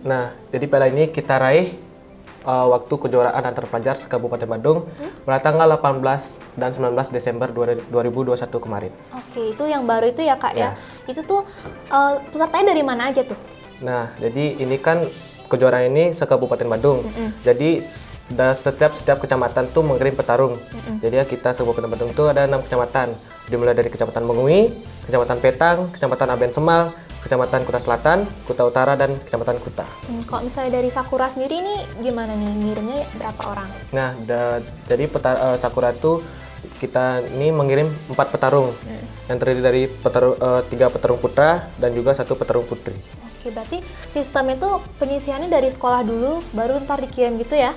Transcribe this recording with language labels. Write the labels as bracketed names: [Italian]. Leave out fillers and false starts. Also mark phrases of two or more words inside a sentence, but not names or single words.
[Indonesian] Nah, jadi piala ini kita raih waktu kejuaraan antar pelajar se-Kabupaten Bandung pada tanggal 18 dan 19 Desember 2021 kemarin. Oke, itu yang baru itu ya Kak ya. Itu tuh pesertanya dari mana aja tuh? Nah, jadi ini kan kejuaraan ini se-Kabupaten Bandung. Jadi setiap kecamatan tuh mengirim petarung. Jadi ya kita se-Kabupaten Bandung tuh ada 6 kecamatan. Dimulai dari Kecamatan Mengui, Kecamatan Petang, Kecamatan Aben Semal, Kecamatan Kuta Selatan, Kuta Utara, dan Kecamatan Kuta. Kalau misalnya dari Sakura sendiri nih gimana nih, ngirimnya berapa orang? Nah, jadi Sakura tuh kita ini mengirim 4 petarung. Yang terdiri dari 3 petarung putra dan juga 1 petarung putri. Oke, berarti sistem itu penyisiannya dari sekolah dulu, baru ntar dikirim gitu ya?